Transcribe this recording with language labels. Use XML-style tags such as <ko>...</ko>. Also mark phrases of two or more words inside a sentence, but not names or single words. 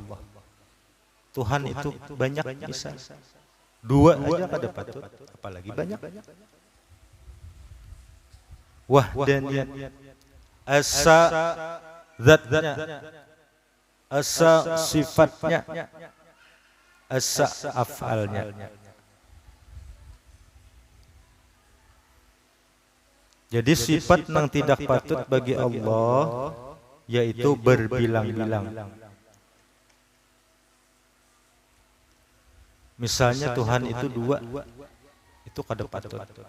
<bjn>Tuhan itu banyak bisa, dua aja kada patut, apalagi banyak. Wahdaniyat, asa zatnya, asa sifatnya, asa af'alnya. Jadi sifat yang tidak patut bagi Allah yaitu berbilang-bilang. Misalnya Tuhan itu dua, itu kada patut.</bjn>